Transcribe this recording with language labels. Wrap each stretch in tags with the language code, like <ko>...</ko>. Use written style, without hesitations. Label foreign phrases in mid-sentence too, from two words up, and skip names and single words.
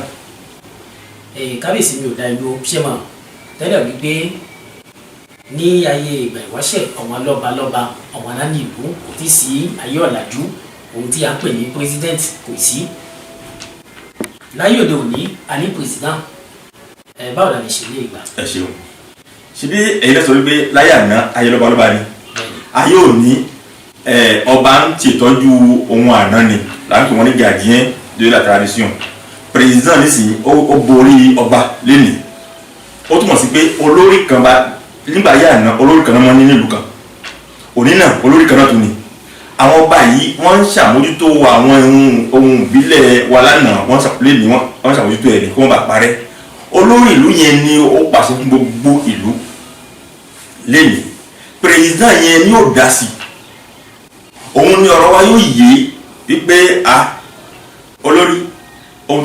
<yo>kábíyèsí mi ò dá ìlú ṣé mà tẹ́lẹ̀ wípé ní ayé ìgbà ìwáṣẹ̀ àwọn lọ́balọ́ba àwọn aláàní ìlú kò tí sí ayé ọ̀làjú ohun tí a pè ní president kò sí láyé òde òní a ní president báwo la lè ṣe lé ìgbà. ẹ ṣeun ṣebí èyí lọ sọ wípé láyé àná ayé lọ́balọ́ba ni ayé òní ọba ń ṣètọ́jú ohun àná ni láti wọn ní</yo> <fr>gardien de la tradition</fr> <yo>president nísìnyí ó borí ọba lẹ́nìí ó túmọ̀ sí pé olórí kan bá nígbà yà àná olórí kan náà mọ́ ní nílùú kan òní náà olórí kan náà tún ni àwọn ọba yìí wọ́n ń ṣàmójútó àwọn ohun ìbílẹ̀ wa lánàá wọ́n ṣàmójútó ẹ̀ ní kí wọ́n bá parẹ́ olórí ìlú yẹn ni ó pàṣẹ fún gbogbo ìlú lẹ́yìn president yẹn ni ó dá sí òun ni ọ̀rọ̀ wa yóò yé wípé olórí ohun</yo>